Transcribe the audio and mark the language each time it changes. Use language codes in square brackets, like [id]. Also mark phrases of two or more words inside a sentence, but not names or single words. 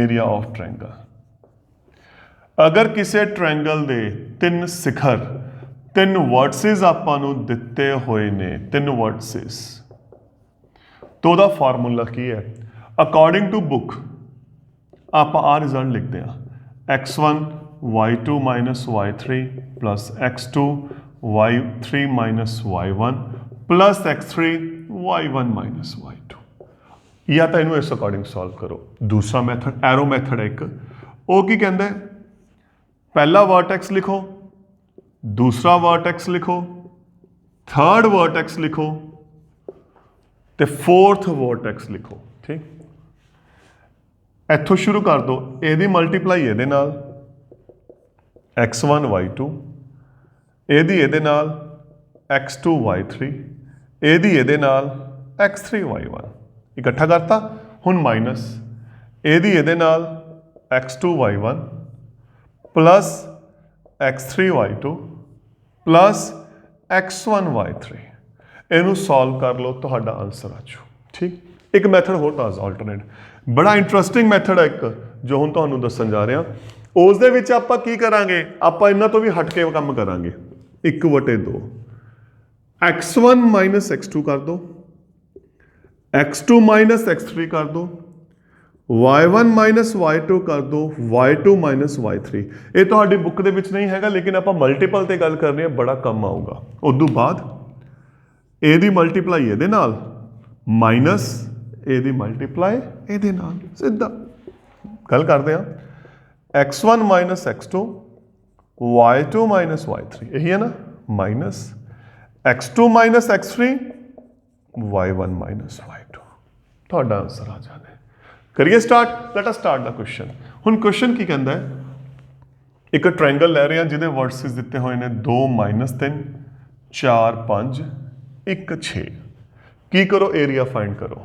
[en] area of triangle, [pa] ਅਗਰ ਕਿਸੇ ਟ੍ਰਾਇੰਗਲ ਦੇ 3 ਸਿਖਰ 3 ਵਰਟਸਿਸ ਆਪਾਂ ਨੂੰ ਦਿੱਤੇ ਹੋਏ ਨੇ, 3 ਵਰਟਸਿਸ, ਤਾਂ ਉਹਦਾ ਫਾਰਮੂਲਾ ਕੀ ਹੈ? [en] according to book [pa] ਆਪਾਂ ਆਹ ਰਿਜ਼ਲਟ ਲਿਖਦੇ ਹਾਂ, x1 y2 - y3 + x2 y3 - y1 + x3 y1 - y2। ਜਾਂ ਤਾਂ ਇਹਨੂੰ ਇਸ ਅਕੋਰਡਿੰਗ ਸੋਲਵ ਕਰੋ। ਦੂਸਰਾ [en] method arrow method [pa] ਹੈ ਇੱਕ, ਉਹ ਕੀ ਕਹਿੰਦਾ ਹੈ? [hi] पहला वर्टेक्स लिखो, दूसरा वर्टेक्स लिखो, [en] third vertex [hi] लिखो ते [en] fourth vertex [hi] लिखो। [pa] ਠੀਕ, ਇੱਥੋਂ ਸ਼ੁਰੂ ਕਰ ਦੋ। ਇਹਦੀ ਮਲਟੀਪਲਾਈ ਇਹਦੇ ਨਾਲ x1 y2, ਇਹਦੀ ਇਹਦੇ ਨਾਲ x2 y3, ਇਹਦੀ ਇਹਦੇ ਨਾਲ x3 y1। ਇਕੱਠਾ ਕਰਤਾ। ਹੁਣ ਮਾਈਨਸ ਇਹਦੀ ਇਹਦੇ ਨਾਲ x2 y1 प्लस x3 y2 प्लस x1 y3। ਇਹਨੂੰ ਸੋਲਵ ਕਰ ਲਓ, ਤੁਹਾਡਾ ਆਨਸਰ ਆ ਜਾਊ। ਠੀਕ, ਇੱਕ ਮੈਥਡ ਹੋਰ ਦੱਸ ਆਲਟਰਨੇਟ, ਬੜਾ [en] interesting method [pa] ਹੈ ਇੱਕ ਜੋ ਹੁਣ ਤੁਹਾਨੂੰ ਦੱਸਣ ਜਾ ਰਿਹਾ। ਉਸ ਦੇ ਵਿੱਚ ਆਪਾਂ ਕੀ ਕਰਾਂਗੇ, ਆਪਾਂ ਇਹਨਾਂ ਤੋਂ ਵੀ ਹਟ ਕੇ ਕੰਮ ਕਰਾਂਗੇ। 1/2 x1 - x2 ਕਰ ਦੋ, x2 - x3 ਕਰ ਦੋ, y1 - y2 ਕਰ ਦੋ, y2 - y3। ਇਹ ਤੁਹਾਡੀ ਬੁੱਕ ਦੇ ਵਿੱਚ ਨਹੀਂ ਹੈਗਾ ਲੇਕਿਨ ਆਪਾਂ ਮਲਟੀਪਲ ਤੇ ਗੱਲ ਕਰ ਰਹੇ ਹਾਂ, ਬੜਾ ਕੰਮ ਆਊਗਾ। ਉਸ ਤੋਂ ਬਾਅਦ ਇਹਦੀ ਮਲਟੀਪਲਾਈ ਇਹਦੇ ਨਾਲ ਮਾਈਨਸ ਇਹਦੀ ਮਲਟੀਪਲਾਈ ਇਹਦੇ ਨਾਲ, ਸਿੱਧਾ ਗੱਲ ਕਰਦੇ ਹਾਂ। x1 - x2 y2 - y3, ਇਹੀ ਹੈ ਨਾ, ਮਾਈਨਸ x2 - x3 y1 - y2। ਤੁਹਾਡਾ ਆਨਸਰ ਆ ਜਾਣਾ। ਕਰੀਏ ਸਟਾਰਟ। [en] let us start [pa] ਦਾ ਕੁਐਸਚਨ। ਹੁਣ ਕੁਐਸਚਨ ਕੀ ਕਹਿੰਦਾ ਹੈ? ਇੱਕ ਟ੍ਰਾਇੰਗਲ ਲੈ ਰਹੇ ਹਾਂ ਜਿਹਦੇ ਵਰਟਸਿਸ ਦਿੱਤੇ ਹੋਏ ਨੇ 2 - 3 4 5 1 6। ਕੀ ਕਰੋ? [en] area find [pa] ਕਰੋ।